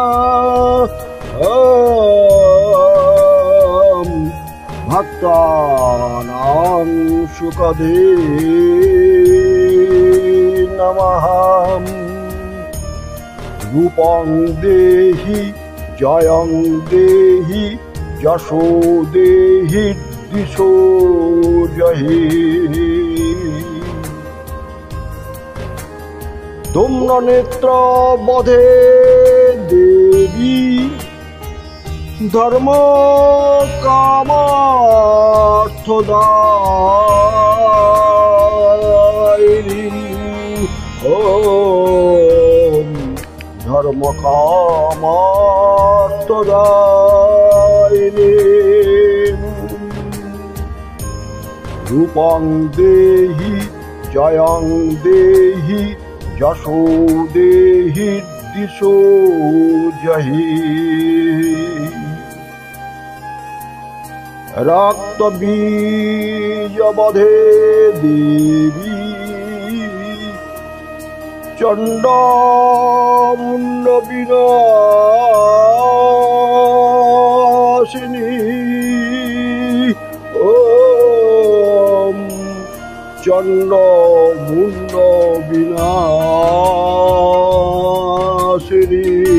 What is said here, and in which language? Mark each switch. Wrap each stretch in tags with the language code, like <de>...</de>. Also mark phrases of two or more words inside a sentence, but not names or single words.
<sa>ভক্তানাং সুখদে নমঃ। রূপং দেহি জয়ং দেহি যশো দেহি দিশো জহি। ধূম্র নেত্র বধে দেবী ধর্ম কামার্থদায়িনী। ওম ধর্ম কামার্থদায়িনী। রূপং দেহি জয়ং দেহি যশো দেহি দিশো জহি। রক্ত বীজ বধে দেবী চণ্ড মুণ্ড বিনাশিনী। ওম চণ্ড মুণ্ড বিনাশিনী।</sa>